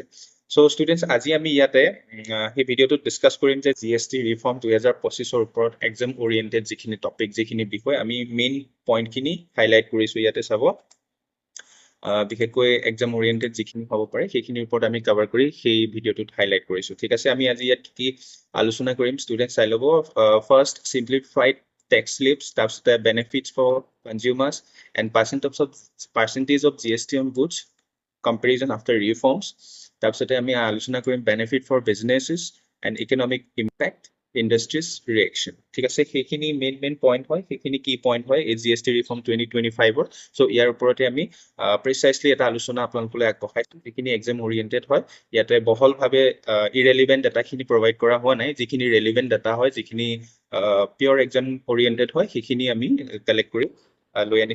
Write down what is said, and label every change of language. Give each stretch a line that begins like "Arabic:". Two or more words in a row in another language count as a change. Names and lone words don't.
English: So students,
Assamese: আজি আমি ইয়াতে এই ভিডিওটো ডিসকাস কৰিম যে GST ৰিফৰ্ম 2025 ৰ ওপৰত
English: exam oriented
Assamese: যিখিনি টপিক যিখিনি বিষয় আমি
English: main point
Assamese: খিনি হাইলাইট কৰিছো ইয়াতে চাব বিশেষকৈ
English: exam oriented
Assamese: যিখিনি হ'ব পাৰে সেইখিনিৰ ওপৰত আমি কভাৰ কৰি সেই ভিডিওটোত হাইলাইট কৰিছো। ঠিক আছে, আমি আজি ইয়াত কি আলোচনা কৰিম ষ্টুডেন্ট চাই ল'ব।
English: first simplified tax slips, তাৰপিছতে benefits for consumers and percentage of GST on goods comparison after reforms।
Assamese: তাৰপিছতে আমি আলোচনা কৰিম
English: benefit for businesses and economic impact industries reaction।
Assamese: ঠিক আছে, সেইখিনি
English: main point
Assamese: হয়, সেইখিনি কি পইণ্ট হয় এই GST reform 2025 ৰ। সো ইয়াৰ ওপৰতে আমি প্ৰিসাইসলি এটা আলোচনা আপোনালোকলৈ আগবঢ়াইছো যিখিনি
English: exam oriented
Assamese: হয়। ইয়াতে বহলভাৱে
English: irrelevant data
Assamese: প্ৰভাইড কৰা হোৱা নাই, যিখিনি
English: relevant data
Assamese: হয় যিখিনি
English: pure exam oriented
Assamese: হয় সেইখিনি আমি কালেক্ট কৰি লৈ আনিছো।